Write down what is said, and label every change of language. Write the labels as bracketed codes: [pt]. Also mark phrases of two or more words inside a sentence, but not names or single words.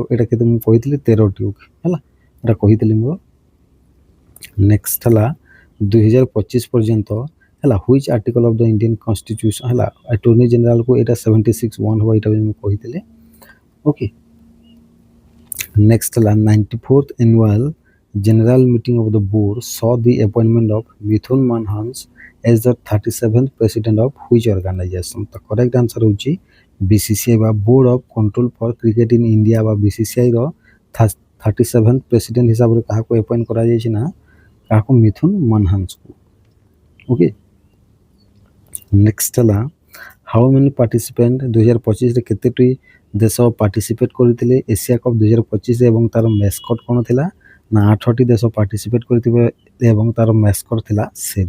[or] ଏଇଟା କେତେ ମୁଁ କହିଥିଲି? 13ଟି। ଓକେ, ହେଲା ଏଇଟା କହିଥିଲି ମୋର। ନେକ୍ସଟ ହେଲା 2025 ପର୍ଯ୍ୟନ୍ତ ହେଲା [en] which Article of the Indian Constitution [or] ହେଲା ଆଟର୍ଣ୍ଣି ଜେନେରାଲକୁ ଏଇଟା 76(1) ହେବ, ଏଇଟା ବି ମୁଁ କହିଥିଲି। [en] okay, next ହେଲା 94th annual general meeting of the board saw the appointment of Mithun Manhans as the 37th president of which organization? [or] ତ [en] correct answer [or] ହେଉଛି BCCI ବା ବୋର୍ଡ ଅଫ୍ କଣ୍ଟ୍ରୋଲ ଫର୍ କ୍ରିକେଟ ଇନ୍ ଇଣ୍ଡିଆ ବା BCCIର 37th ପ୍ରେସିଡେଣ୍ଟ ହିସାବରେ କାହାକୁ ଆପଏଣ୍ଟ କରାଯାଇଛି ନା କାହାକୁ? ମିଥୁନ ମାନହାନ୍ସକୁ। ଓକେ, ନେକ୍ସଟ ହେଲା [en] how many participant [or] 2025ରେ କେତେଟି ଦେଶ ପାର୍ଟିସିପେଟ୍ କରିଥିଲେ ଏସିଆ କପ୍ 2025 ଏବଂ ତାର ମେସ୍କଟ୍ କ'ଣ ଥିଲା ନା 8ଟି ଦେଶ ପାର୍ଟିସିପେଟ୍ କରିଥିବେ ଏବଂ ତାର ମେସ୍କଟ୍ ଥିଲା ସେରୁ।